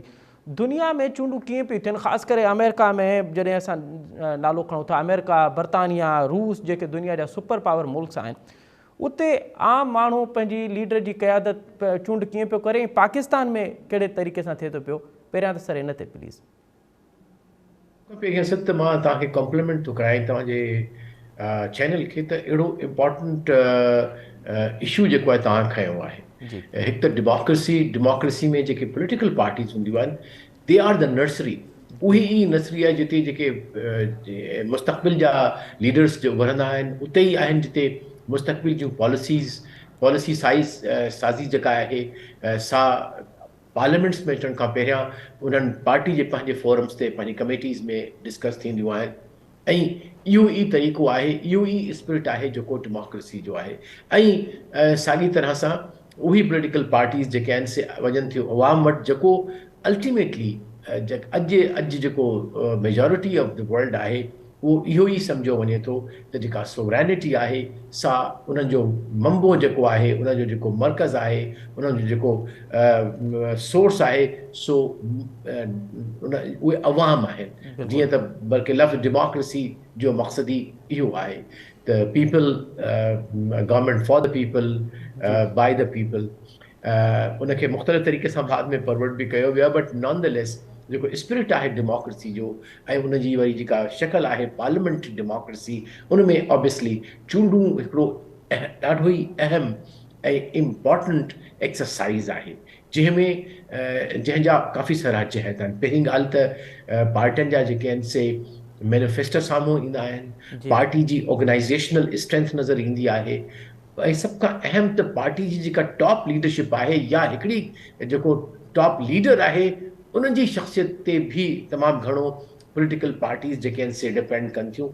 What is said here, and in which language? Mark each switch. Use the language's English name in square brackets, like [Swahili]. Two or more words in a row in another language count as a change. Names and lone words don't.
[Sindhi] दुनिया में चूंडूं कीअं पियूं थियनि, ख़ासि करे अमेरिका में जॾहिं असां नालो खणूं था, अमेरिका, बरतानिया, रूस जेके दुनिया जा [English] super power [Sindhi] मुल्क आहिनि, उते आम माण्हू पंहिंजी लीडर जी क़यादत चूंड कीअं पियो करे, ऐं पाकिस्तान में कहिड़े तरीक़े सां थिए थो पियो, पहिरियां त सर इन ते प्लीज़। पहिरियों सत त मां तव्हांखे कॉम्प्लीमेंट थो कराए तव्हांजे चैनल खे त अहिड़ो [English] important issue [Sindhi] जेको आहे तव्हां खयो आहे। हिकु त डेमोक्रेसी में जेके [English] political parties [Sindhi] हूंदियूं आहिनि, [English] They are the nursery. [Sindhi] उही ई नर्सरी आहे जिते जेके मुस्तक़बिल जा लीडर्स जो उभरंदा आहिनि, उते ई आहिनि जिते मुस्तक़बिल जूं पॉलिसी साज़ी जेका आहे सा पार्लियामेंट्स में अचण खां पहिरियां उन्हनि पार्टी जे पंहिंजे फोरम्स ते पंहिंजी कमेटीज़ में डिस्कस थींदियूं आहिनि। ऐं इहो ई तरीक़ो आहे, इहो ई स्पिरिट आहे जेको डेमोक्रेसी जो आहे। ऐं साॻी तरह सां उही [English] political parties [Sindhi] जेके आहिनि से वञनि थियूं अवाम वटि, जेको अल्टीमेटली अॼु जेको [English] majority of the world [Sindhi] आहे उहो इहो ई सम्झो वञे थो त जेका सोवरेनिटी आहे सा उन्हनि जो मंबो जेको आहे, उनजो जेको मर्कज़ आहे, उन्हनि जो जेको सोर्स आहे सो उहे अवाम आहिनि। जीअं त बल्कि लफ़्ज़ डेमोक्रेसी जो मक़सद ई इहो आहे त [English] people, government for the people, by the people. [Sindhi] उनखे मुख़्तलिफ़ तरीक़े सां बाद में परवर्ट बि कयो वियो आहे, [English] but none the less [Sindhi] जेको स्पिरिट आहे डेमोक्रेसी जो ऐं उनजी वरी जेका शक्ल आहे [English] parliamentary democracy, [Sindhi] उन में ऑब्वियसली चूंडूं हिकिड़ो ॾाढो ई अहम ऐं [English] important exercise [Sindhi] आहे, जंहिंजा काफ़ी सारा जहत आहिनि। पहिरीं ॻाल्हि त पार्टियुनि जा जेके आहिनि से मैनिफेस्टो साम्हूं ईंदा आहिनि, पार्टी जी [English] organisational strength [Sindhi] नज़र ईंदी आहे, ऐं सभ खां अहम त पार्टी जी जेका [English] top leadership [Sindhi] आहे या हिकिड़ी जेको [English] top leader [Sindhi] आहे उन्हनि जी शख़्सियत ते बि तमामु घणो [English] political parties [Sindhi] जेके आहिनि से डिपेंड कनि थियूं।